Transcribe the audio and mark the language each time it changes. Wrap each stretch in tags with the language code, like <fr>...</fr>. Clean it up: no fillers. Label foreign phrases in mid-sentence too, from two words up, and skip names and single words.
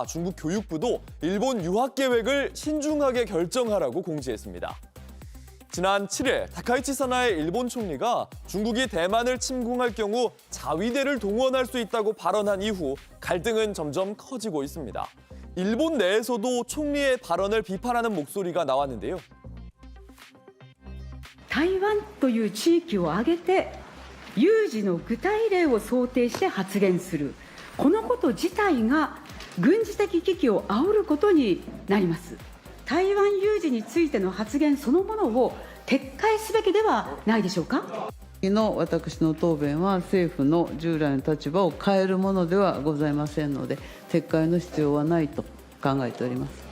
<ko>중국 교육부도 일본 유학 계획을 신중하게 결정하라고 공지했습니다. 지난 7일 다카이치 사나의 일본 총리가 중국이 대만을 침공할 경우 자위대를 동원할 수 있다고 발언한 이후 갈등은 점점 커지고 있습니다. 일본 내에서도 총리의 발언을 비판하는 목소리가 나왔는데요.</ko> <ja>台湾という地域を挙げて有事の具体例を想定して発言するこのこと自体が軍事的危機を煽ることになります。台湾有事についての発言そのものを撤回すべきではないでしょうか。の私の答弁は政府の従来の立場を変えるものではございませんので撤回の必要はないと考えております。</ja>